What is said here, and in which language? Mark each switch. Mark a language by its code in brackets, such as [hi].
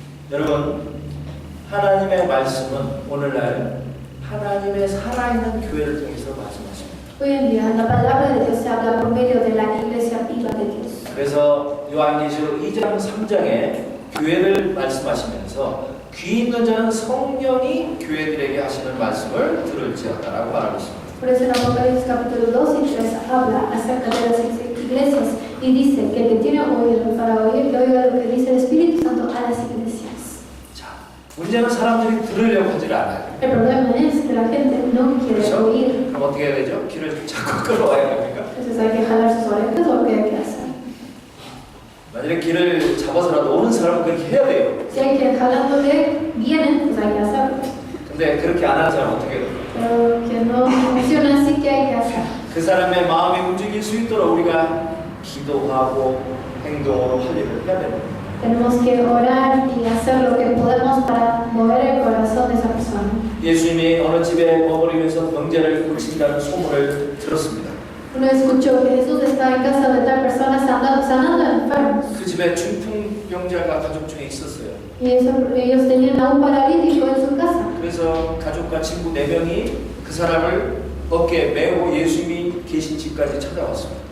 [ko] 여러분, 하나님의 말씀은 오늘날 하나님의 살아있는 교회를 통해서 말씀하십니다. [es] Hoy en día la palabra de Dios se habla por medio de la iglesia viva de Dios. [ko] 그래서 요한계시록 2장 3장에 교회를 말씀하시면서 귀 있는 자는 성령이 교회들에게 하시는 말씀을 들을지어다라고 말하고 있습니다. [es] Por eso en Apocalipsis capítulo 2 y 3 habla acerca de las iglesias y dice que el que tiene oído para oír, que oiga lo que dice el Espíritu Santo a las iglesias. [ko] 자, 문제는 사람들이 들으려고 하질 않아요. [es] El problema es que la gente no quiere [ko] 그렇죠? [es] oír. [ko] 그럼 어떻게 해야 되죠? 귀를 자꾸 끌어와야 됩니까? [es] Entonces hay que jalar sus orejas o lo que hay que hacer. [ko] 만약에 귀를 잡아서라도 오는 사람은 그렇게 해야 돼요. [es] Si hay que ir jalándole, vienen, pues hay que hacerlo. [ko] 근데 그렇게 안 하는 사람은 어떻게 해요? [es] Pero que no funciona así, que hay que hacer. [ko] 그 사람의 마음이 움직일 수 있도록 우리가 기도하고 행동으로 할 일을 해야 됩니다. [es] Tenemos que orar y hacer lo que podemos para mover el corazón de esa persona. [ko] 예수님이 어느 집에 머무르면서 병자를 고친다는 소문을 들었습니다. [es] Uno escuchó que Jesús estaba en casa de tal persona sanando enfermos. [ko] 그 집에 중풍병자가 가족 중에 있었어요. [es] Y ellos tenían a un paralítico en su casa. [ko] 그래서 가족과 친구 4명이 그 사람을 어깨에 메고 예수님이 계신 집까지 찾아왔습니다.